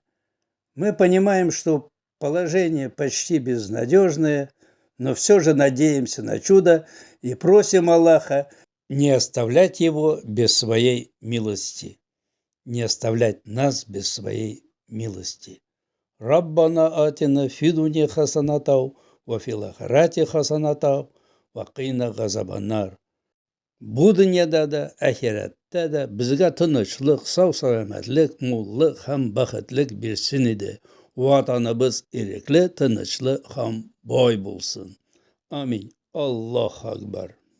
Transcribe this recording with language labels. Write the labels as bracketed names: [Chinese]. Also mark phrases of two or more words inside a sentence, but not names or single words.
[Russian] Мы понимаем, что положение почти безнадежное, но все же надеемся на чудо и просим Аллаха не оставлять его без своей милости, не оставлять нас без своей милости. [Arabic] ربنا آتنا في الدنيا حسنة وفي الآخرة حسنة وقنا عذاب النار. [Turkish] Bu dünyada da, ahirette de [Uzbek] bizga tinchlik, sog'-salomatlik, mo'llik ham baxtlik bersin edi. Vatanimiz erkli, tinchli ham boy bo'lsin. [Arabic] آمين. الله أكبر.